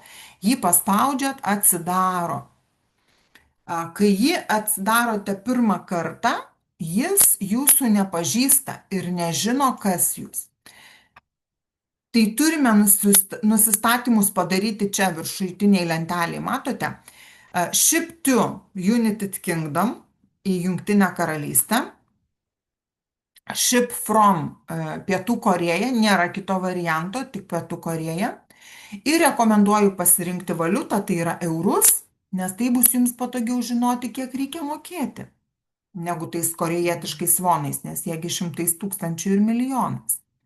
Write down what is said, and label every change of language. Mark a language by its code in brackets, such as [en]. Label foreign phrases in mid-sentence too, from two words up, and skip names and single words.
[lt] Jį paspaudžiat, atsidaro. Kai jį atsidarote pirmą kartą, jis jūsų nepažįsta ir nežino, kas jūs. Tai turime nusistatymus padaryti čia viršutinėje lentelėje, matote? [en] Ship to United Kingdom [lt] į Jungtinę karalystę. [en] Ship from [lt] Pietų Korėja, nėra kito varianto, tik Pietų Korėja. Ir rekomenduoju pasirinkti valiutą, tai yra eurus, nes tai bus jums patogiau žinoti, kiek reikia mokėti, negu tais korėjietiškais vonais, nes jiegi 100 000 ir milijonas.